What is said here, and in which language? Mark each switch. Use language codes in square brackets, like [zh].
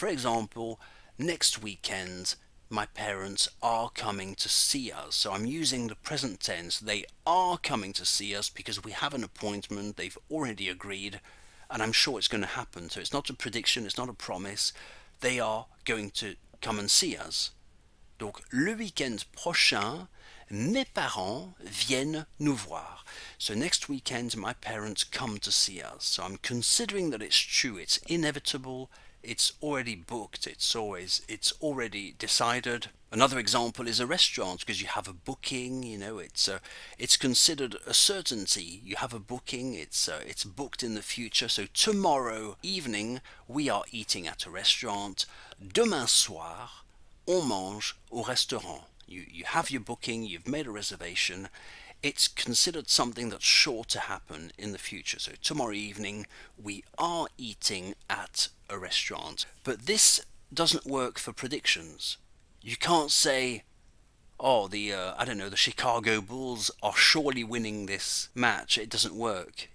[en] For example, next weekend my parents are coming to see us. So I'm using the present tense. They are coming to see us because we have an appointment, they've already agreed, and I'm sure it's going to happen. So it's not a prediction, it's not a promise. They are going to come and see us. [fr] Donc, le week-end prochain, mes parents viennent nous voir. [en] So next weekend, my parents come to see us. So I'm considering that it's true, it's inevitable, it's already booked, it's already decided. Another example is a restaurant, because you have a booking, it's considered a certainty. You have a booking, it's booked in the future. So tomorrow evening, we are eating at a restaurant. [fr] Demain soir, on mange au restaurant. [en] You have your booking, you've made a reservation. It's considered something that's sure to happen in the future. So tomorrow evening we are eating at a restaurant. But this doesn't work for predictions. You can't say, oh, the Chicago Bulls are surely winning this match. It doesn't work.